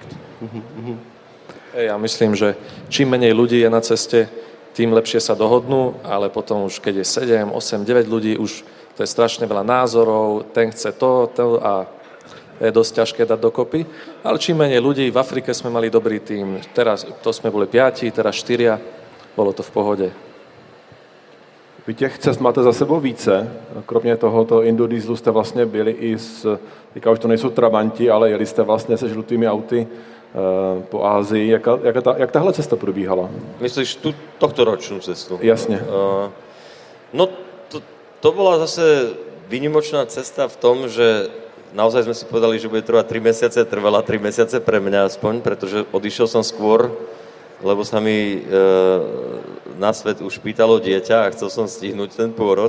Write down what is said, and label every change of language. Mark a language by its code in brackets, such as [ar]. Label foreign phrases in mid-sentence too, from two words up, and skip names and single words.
[sk] Ja myslím, že čím menej ľudí je na ceste, tým lepšie sa dohodnú, ale potom už keď je 7, 8, 9 ľudí, už to je strašne veľa názorov, ten chce to a je dosť ťažké dať dokopy. Ale čím menej ľudí, v Afrike sme mali dobrý tím, teraz to sme boli 5, teraz 4, bolo to v pohode. [cs] Vy těch cest máte za sebou více, kromě tohoto Indodieselu jste vlastně byli i teďka už to nejsou trabanti, ale jeli jste vlastně se žlutými auty po Ázii. Jak tahle cesta probíhala? [sk] Myslíš tohto ročnú cestu? Jasne. No to bola zase výnimočná cesta v tom, že naozaj sme si povedali, že bude trvať 3 mesiace, trvala 3 mesiace pre mňa aspoň, pretože odišiel som skôr, lebo sa mi na svet už pýtalo dieťa a chcel som stihnúť ten pôrod.